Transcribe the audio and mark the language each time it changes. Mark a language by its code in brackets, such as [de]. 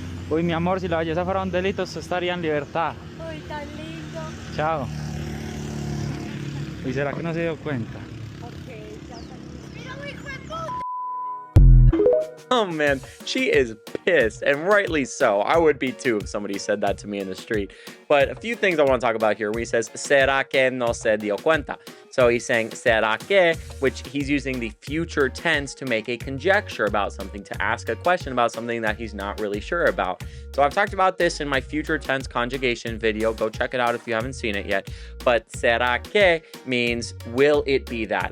[es] Uy, mi amor, si la belleza fuera un delito, usted estaría en libertad. Uy, tan lindo. Chao. Uy, ¿será que no se dio cuenta? Ok, ya salí. ¡Mira, hijo de puta! [en] Oh man, she is pissed, and rightly so. I would be too if somebody said that to me in the street. But a few things I want to talk about here. When he says, [es] ¿será que no se dio cuenta? [en] So he's saying, [es] ¿será que? [en] Which he's using the future tense to make a conjecture about something, to ask a question about something that he's not really sure about. So I've talked about this in my future tense conjugation video. Go check it out if you haven't seen it yet. But [es] ¿será que [en] means, will it be that?